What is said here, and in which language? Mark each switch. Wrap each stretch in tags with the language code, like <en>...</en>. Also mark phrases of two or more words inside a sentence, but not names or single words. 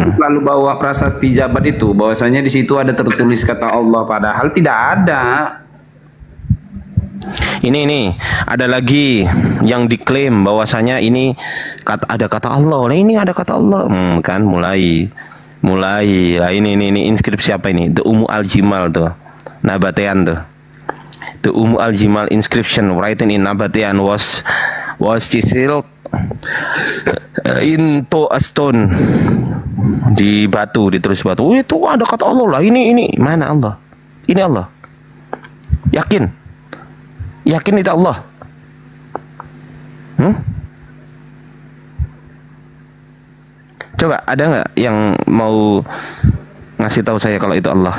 <id>Selalu bawa prasasti Zabat itu, bahwasanya di situ ada tertulis kata Allah, padahal tidak ada. Ini ada lagi yang diklaim bahwasanya ini ada kata Allah. Nah, ini ada kata Allah. Kan mulai. Lah ini inskripsi apa ini?</id> <en>The Ummu Al-Jimal tuh. Nabatean tuh. The Ummu Al-Jimal inscription written in Nabatean was chiseled into a stone.</en> <id>Di batu, ditulis batu. Oh, itu ada kata Allah lah. Ini mana Allah? Ini Allah. Yakin itu Allah. Coba ada nggak yang mau ngasih tahu saya kalau itu Allah?</id>